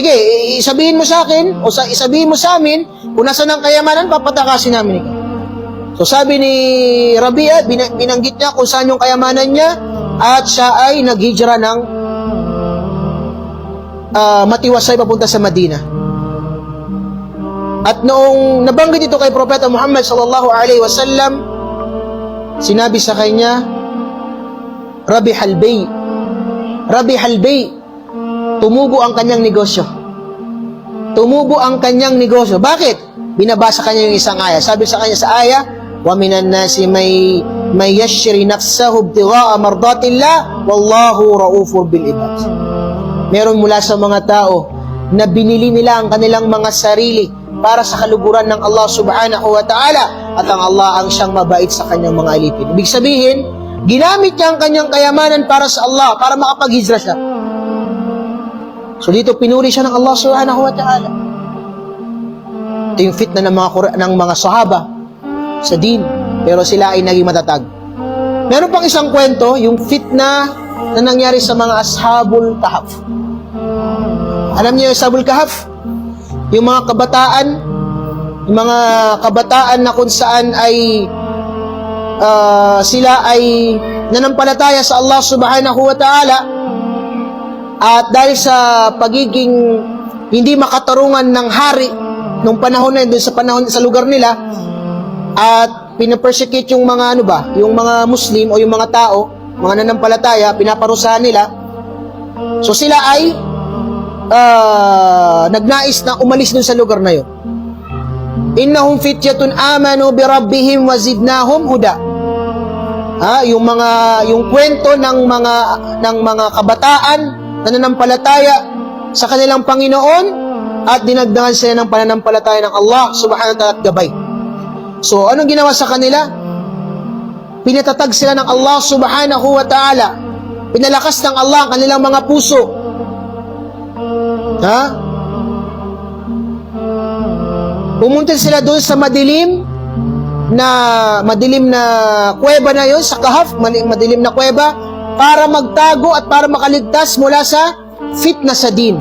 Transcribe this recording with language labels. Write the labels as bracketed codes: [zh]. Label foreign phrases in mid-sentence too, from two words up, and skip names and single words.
[tl] Sige, isabihin mo sa akin, o isabihin mo sa amin, kung nasaan ang kayamanan, papatakasin namin ikaw. So sabi ni Rabia, binanggit niya kung saan yung kayamanan niya, at siya ay naghijra ng matiwasay papunta sa Madina. At noong nabanggit ito kay Propeta Muhammad [ar] صلى الله عليه وسلم, [tl] sinabi sa kanya, [ar] ربح البيع, [tl] tumubo ang kanyang negosyo. Tumubo ang kanyang negosyo. Bakit? Binabasa kanya yung isang aya. Sabi sa kanya sa aya, [ar] ومن الناس من يشري نفسه ابتغاء مرضات الله والله رءوف بالعباد. [tl] Meron mula sa mga tao na binili nila ang kanilang mga sarili para sa kaluguran ng Allah [ar] سبحانه وتعالى, [tl] at ang Allah ang siyang mabait sa kanyang mga alipin. Ibig sabihin, ginamit niya ang kanyang kayamanan para sa Allah, para makapaghijra siya. So dito pinuri siya ng Allah [ar] سبحانه وتعالى. [tl] Ito yung fitna ng mga sahaba sa din, pero sila ay naging matatag. Meron pang isang kwento, yung fitna na nangyari sa mga Ashabul Kahf. Alam niyo yung Ashabul Kahf? Yung mga kabataan na kung saan ay sila ay nanampalataya sa Allah [ar] سبحانه وتعالى, [tl] at dahil sa pagiging hindi makatarungan ng hari nung panahon na yun, sa lugar nila, at pinapersecute yung mga yung mga Muslim o yung mga tao, mga nanampalataya, pinaparusahan nila. So sila ay nagnais na umalis dun sa lugar na yun. [ar] إنهم فتية آمنوا بربهم وزدناهم هدى. [tl] Yung kwento ng mga kabataan na nanampalataya sa kanilang Panginoon at dinagdagan sila ng pananampalataya ng Allah [ar] سبحانه وتعالى [tl] at gabay. So, anong ginawa sa kanila? Pinatatag sila ng Allah [ar] سبحانه وتعالى. [tl] Pinalakas ng Allah ang kanilang mga puso. Pumunta sila doon sa madilim na kuweba na yun, sa Kahf, madilim na kuweba, para magtago at para makaligtas mula sa fitna sa din.